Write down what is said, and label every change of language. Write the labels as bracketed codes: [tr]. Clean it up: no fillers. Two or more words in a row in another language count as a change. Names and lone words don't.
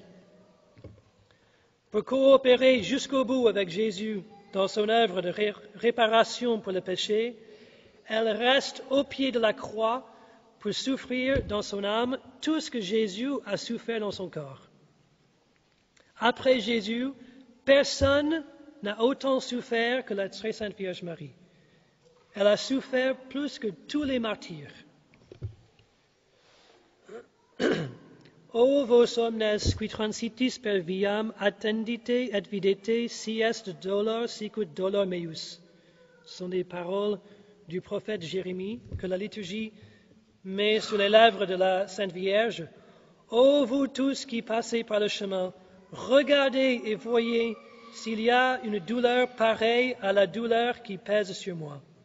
[fr] Pour coopérer jusqu'au bout avec Jésus dans son œuvre de réparation pour le péché, elle reste au pied de la croix pour souffrir dans son âme tout ce que Jésus a souffert dans son corps. Après Jésus, personne n'a autant souffert que la très sainte Vierge Marie. Elle a souffert plus que tous les martyrs. [la] O vos omnes qui transitis per viam attendite et videte si est dolor sicut dolor meus. [fr] Ce sont des paroles du prophète Jérémie que la liturgie met sur les lèvres de la Sainte Vierge. Ô vous tous qui passez par le chemin, regardez et voyez s'il y a une douleur pareille à la douleur qui pèse sur moi.